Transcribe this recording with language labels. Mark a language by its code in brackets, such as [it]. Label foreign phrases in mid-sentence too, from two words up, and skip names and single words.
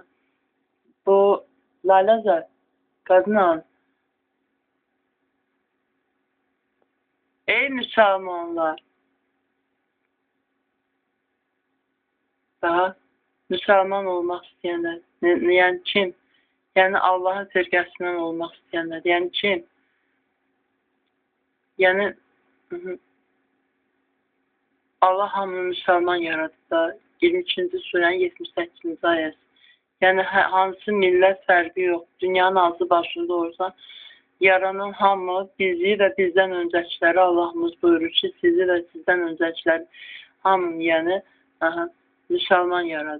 [tr] Bu Lalaza kadın ey Müslümanlar, daha Müslüman olmak isteyenler. [az] Yani kim? Yani Allah'ın firqəsindən olmaq istəyənlər. Yəni kim? Yəni Allah hamını müsəlman yarattı da 22-ci surənin 78-ci ayəsi. Yəni hansı millət fərqi yox. Dünyanın ağzı başında olsa yaranan hamı bizi və bizdən öncəkiləri Allahımız buyurur ki, sizi və sizdən öncəkiləri hamını yəni müsəlman yaradı.